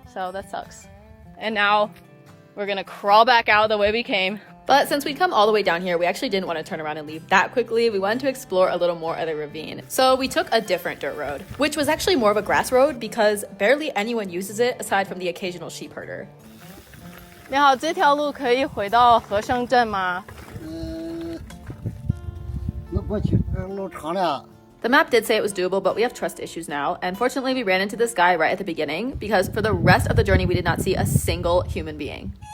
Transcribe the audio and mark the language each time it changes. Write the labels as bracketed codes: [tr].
[en] So that sucks. And now we're gonna crawl back out the way we came. But since we'd come all the way down here, we actually didn't want to turn around and leave that quickly. We wanted to explore a little more of the ravine. So we took a different dirt road, which was actually more of a grass road because barely anyone uses it aside from the occasional sheep herder. [zh] 你好，这条路可以回到和生镇吗？能过去，路长了。 [en] The map did say it was doable, but we have trust issues now. And fortunately, we ran into this guy right at the beginning because for the rest of the journey, we did not see a single human being.